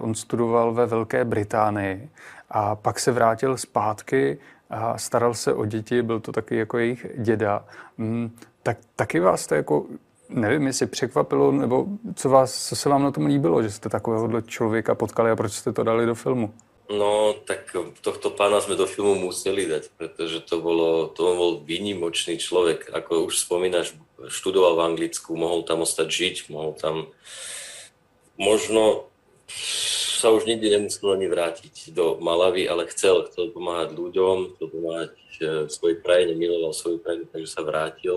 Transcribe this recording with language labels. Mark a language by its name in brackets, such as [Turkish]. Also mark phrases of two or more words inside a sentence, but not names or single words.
[Czech] On studoval ve Velké Británii a pak se vrátil zpátky a staral se o děti, byl to taky jako jejich děda. Tak taky vás to jako, nevím, jestli překvapilo, nebo co se vám na tom líbilo, že jste takovéhohle člověka potkali a proč jste to dali do filmu? [Slovak] No, tak tohto pána sme do filmu museli dať, pretože to bol výnimočný človek. Ako už spomínaš, študoval v Anglicku, mohol tam ostať žiť, mohol tam možno sa už nikdy nemusel ani vrátiť do Malavy, ale chcel pomáhať ľuďom, chcel pomáhať svojej krajine, miloval svoju krajinu, takže sa vrátil.